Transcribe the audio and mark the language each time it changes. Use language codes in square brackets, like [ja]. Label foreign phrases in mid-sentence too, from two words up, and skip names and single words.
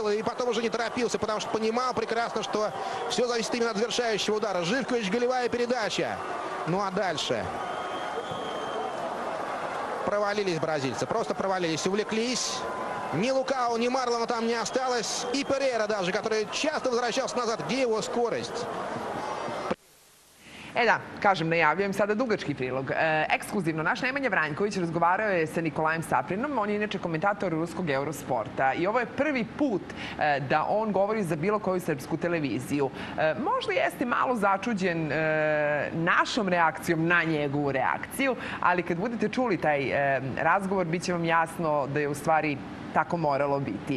[ru] И потом уже не торопился, потому что понимал прекрасно, что все зависит именно от завершающего удара. Живкович, голевая передача. Ну а дальше провалились бразильцы. Просто провалились, увлеклись. Ни Лукао, ни Марлона там не осталось. И Перейра даже, который часто возвращался назад. Где его скорость? [sr] Da, kažem, najavljujem sada dugački prilog. Ekskluzivno, naš Nemanja Vranjković razgovarao je sa Nikolajem Saprinom. On je inače komentator ruskog Eurosporta. I ovo je prvi put da on govori za bilo koju srpsku televiziju. Možda jeste malo začuđen našom reakcijom na njegovu reakciju, ali kad budete čuli taj razgovor, bit će vam jasno da je u stvari tako moralo biti.